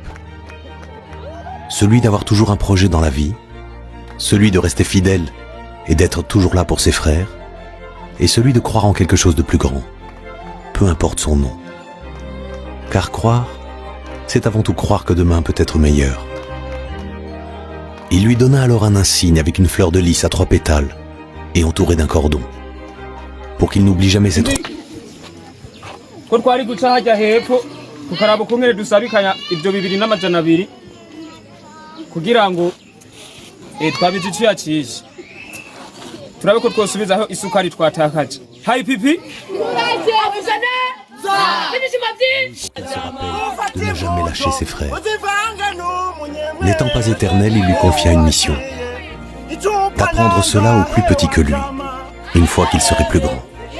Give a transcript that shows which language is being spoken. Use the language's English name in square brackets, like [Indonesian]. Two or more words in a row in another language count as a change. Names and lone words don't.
[French] Celui d'avoir toujours un projet dans la vie, celui de rester fidèle et d'être toujours là pour ses frères, et celui de croire en quelque chose de plus grand, peu importe son nom. Car croire, c'est avant tout croire que demain peut être meilleur. Il lui donna alors un insigne avec une fleur de lys à 3 pétales et entouré d'un cordon, pour qu'il n'oublie jamais ses 3. [Rundi] ko twari guca hajya hepfo tukaraba ukungene dusabikanya ibyo 2,200 kugira ngo twabize iciyakije turabe ko twosubizaho isukari twatakaje. Hayi pipi [French] Elle se rappelle de ne jamais lâcher ses frères. N'étant pas éternel, il lui confia une mission, d'apprendre cela aux plus petits que lui, une fois qu'il serait plus grand.